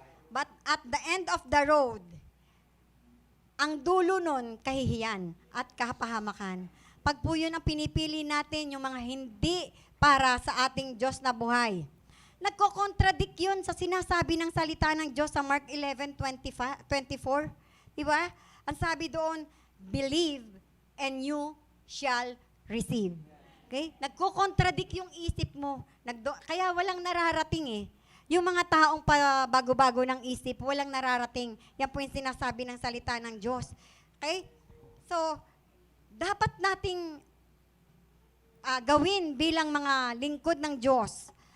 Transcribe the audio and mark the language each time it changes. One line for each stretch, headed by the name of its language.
English: But at the end of the road,
Filipino: ang dulo nun, kahihiyan at kapahamakan. Pag po yun ang pinipili natin, yung mga hindi para sa ating Diyos na buhay. Nagko-contradict yun sa sinasabi ng salita ng Diyos sa Mark 11:24. Diba? Ang sabi doon,
English: believe and you shall receive.
Filipino: Okay? Nagko-contradict yung isip mo. Kaya walang nararating Yung mga taong bago-bago ng isip, walang nararating. Yan po yung sinasabi ng salita ng Diyos. Okay? So, dapat nating gawin bilang mga lingkod ng Diyos.